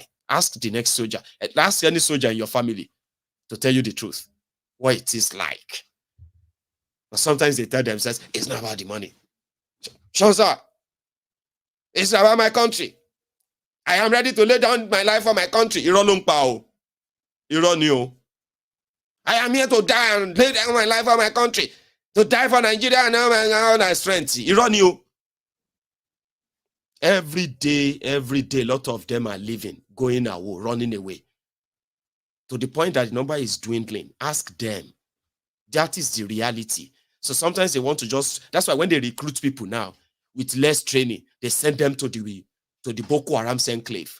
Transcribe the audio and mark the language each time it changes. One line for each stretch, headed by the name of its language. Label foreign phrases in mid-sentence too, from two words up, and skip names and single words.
English: Ask the next soldier, ask any soldier in your family to tell you the truth, what it is like. But sometimes they tell themselves, it's not about the money. Shonza, it's about my country. I am ready to lay down my life for my country.
Yoruba: Irọ́ ló ń pa o. Irọ́ ni o.
English: I am here to die and lay down my life for my country. To die for Nigeria and all my strength.
Yoruba: Irọ́ ni o.
English: Every day, a lot of them are leaving, going away, running away. To the point that the number is dwindling. Ask them. That is the reality. So sometimes they want to that's why when they recruit people now with less training, they send them to the Boko Haram enclave.